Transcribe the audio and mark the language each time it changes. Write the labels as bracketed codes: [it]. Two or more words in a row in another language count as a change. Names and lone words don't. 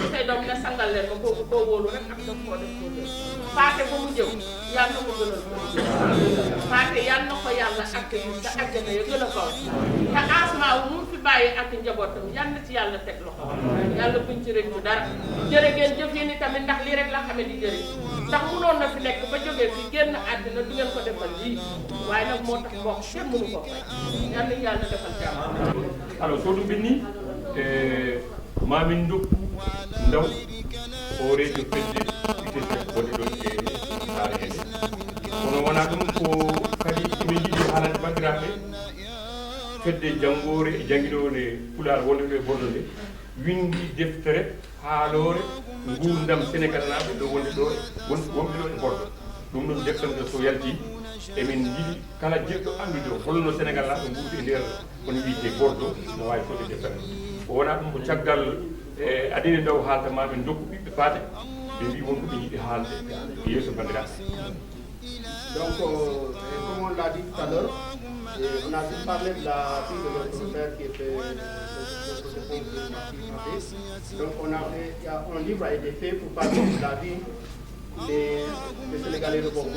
[wo] say doom ne sangal leen ma kooku koo wóolu rek ak daf koo def koo def Pathé ba mu jëm yàlla na ko gënal Pathé yàlla na ko yàlla ak yi te àjjana ya gën a kaw te Asmaawu mu fi bàyyi ak njabootam yàlla na ci yàlla teg loxo yàlla buñ ci rëccu dara jërë ngeen jëf yéen i tamit ndax lii rek la xamee di jëriñ ndax munoon na fi nekk ba jógee fi génn àddina du ngeen ko defal lii waaye nag moo tax mbokk kenn mënu ko fay yàlla yàlla defal jàmm. [ff] Alors so ɗum ɓenni mamin dokku ndaw horejo fedde witete woni ɗon e saare hede kono wona ɗum ko kadi emin jiiɗi haalande bandiraɓe fedde janggore e janguinore Pulaar wonde ɗo e Bordeaux nde windi deftere haalore gurdam Sénégal naɓe ɗo wonde ɗo wonɓe ɗo e Bordeaux ɗum ɗon deftere nde so yalti emin jiiɗi kala jiɗɗo andude holno Sénégal naɓe gurdi e nder kono wiyete Bordeaux no wawi fodde deftere o wona ɗum ko caggal adine ndaw haalta maɓe dokku ɓiɓɓe Pathé ɓe mbi wonko ɓe yiɗi haalde e yeeso bandiraɓe. [fr] Donc, comme on l'a dit tout à l'heure, on a parlé de la fille de notre père qui était donc il y a un livre a été fait pour parler de la vie des Sénégalais de Bordeaux.